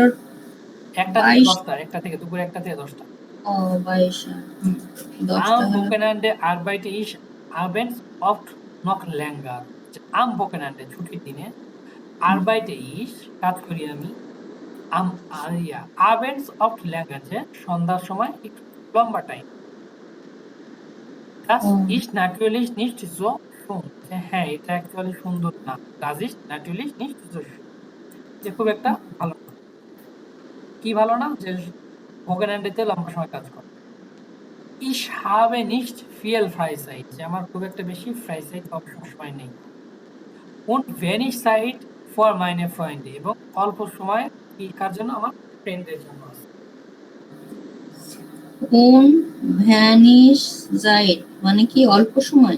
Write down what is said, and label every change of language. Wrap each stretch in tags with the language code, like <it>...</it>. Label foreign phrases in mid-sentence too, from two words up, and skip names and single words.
<bn>একটা থেকে 22। 10টা, একটা থেকে দুপুরে, একটা থেকে 10টা। ও 22। 10টা</bn> <de>Am</de> <bn>হলো।</bn> <de>Wochenende arbeite ich abends oft noch länger, যে am Wochenende,</de> <bn>ছুটির দিনে,</bn> <de>arbeite ich,</de> <bn>কাজ করি আমি,</bn> <de>abends oft länger,</de> <bn>যে সন্ধ্যার সময় একটু লম্বা টাইম।</bn> <de>Das ist natürlich nicht so schön,</de> <bn>যে হ্যাঁ এটা অ্যাকচুয়ালি সুন্দর না।</bn> <de>Das ist natürlich nicht so schön,</de> <bn>যে খুব একটা ভালো না। কি ভালো না? যে Wochenende-তে লম্বা সময় কাজ করা।</bn> <de>Ich habe nicht viel Freizeit,</de> <bn>যে আমার খুব একটা বেশি Freizeit বা অবসর সময় নেই।</bn> <de>Und wenig Zeit for meine Freunde,</de> <bn>এবং অল্প সময় কি কার জন্য? আমার ফ্রেন্ডদের জন্য আছে।</bn> <de>কোন wenig Zeit মানে কি? অল্প সময়।</de>